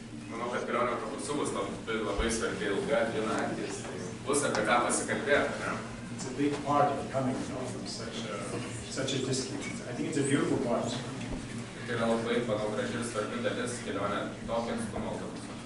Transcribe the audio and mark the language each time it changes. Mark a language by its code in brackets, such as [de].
[lt] Manau, kad kelionė autobusu bus labai svarbi ilga, 2 naktys. Bus apie ką pasikalbėti, ne? [en] It's a big part of coming, from such a distance. I think it's a beautiful part. [lt] Tai yra labai, manau, graži ir svarbi dalis kelionė tokio atstumo autobusu.